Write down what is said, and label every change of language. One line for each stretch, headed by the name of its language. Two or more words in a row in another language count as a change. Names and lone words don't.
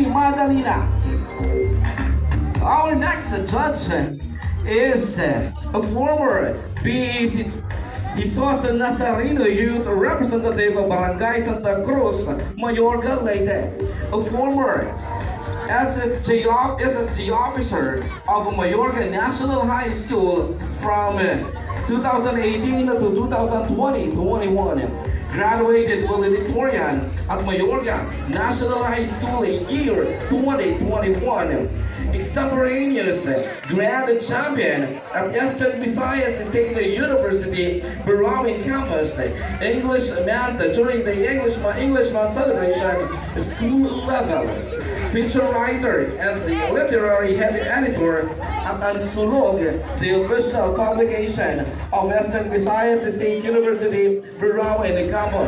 English: Madalina. Our next judge is a former PEC Isos Nazareno Youth Representative of Barangay Santa Cruz, Mayorga, Leyte. A former SSG officer of Mayorga National High School from 2018 to 2020-21. Graduated valedictorian at Mayorga National High School year 2021. Extemporaneous Grand Champion at Eastern Visayas State University, Burawin Campus, English Math during the English Month celebration, school level. Feature writer and the literary head editor at Ansulog, the official publication of Western Visayas State University, Burawin Campus.